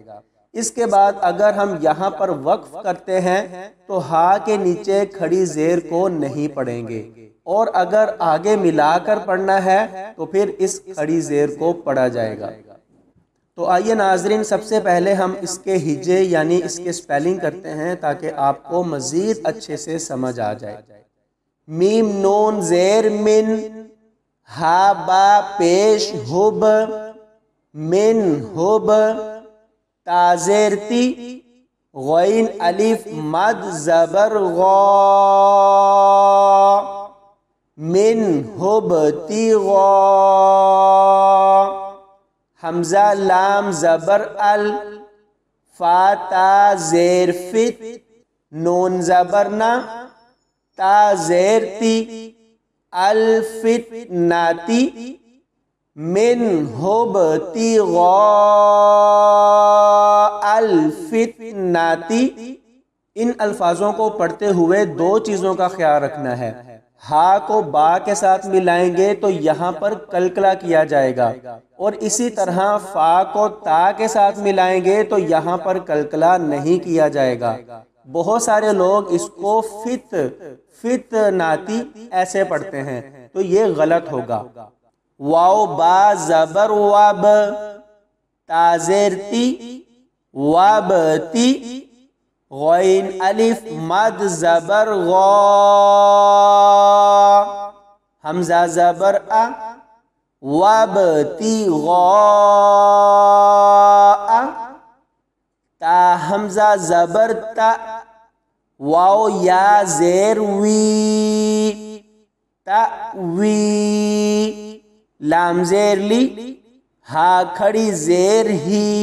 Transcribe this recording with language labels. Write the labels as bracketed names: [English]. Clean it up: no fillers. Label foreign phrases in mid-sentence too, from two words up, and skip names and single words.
[Urdu] اس کے بعد اگر ہم یہاں پر وقف کرتے ہیں تو ہا کے نیچے کھڑی زیر کو نہیں پڑھیں گے، اور اگر آگے ملا کر پڑھنا ہے تو پھر اس کھڑی زیر کو پڑھا جائے گا۔ تو آئیے ناظرین، سب سے پہلے ہم اس کے ہجے یعنی اس کے سپیلنگ کرتے ہیں تاکہ آپ کو مزید اچھے سے سمجھ آ جائے۔ میم نون زیر من، ہا با پیش ہب، من ہب، تا زیر تی، غین الف مد زبر غا، من ہب تی غا، حمزہ لام زبر ال، فا تا زیر فت، نون زبر نا، تا زیر تی، الفت ناتی، من ہب تی غا الفت ناتی۔ ان الفاظوں کو پڑھتے ہوئے دو چیزوں کا خیال رکھنا ہے۔ ہا کو با کے ساتھ ملائیں گے تو یہاں پر کلکلا کیا جائے گا، اور اسی طرح فا کو تا کے ساتھ ملائیں گے تو یہاں پر کلکلا نہیں کیا جائے گا۔ بہت سارے لوگ اس کو فت ناتی ایسے پڑھتے ہیں، تو یہ غلط ہوگا۔ واو با زبر وب، تا زیر تی، وب تی، غین الف مد زبر غا، حمزہ زبر ا، وب تی غا، تا حمزہ زبر تا، واو یا زیر وی، تا وی، لام زیر لی، ہا کھڑی زیر ہی،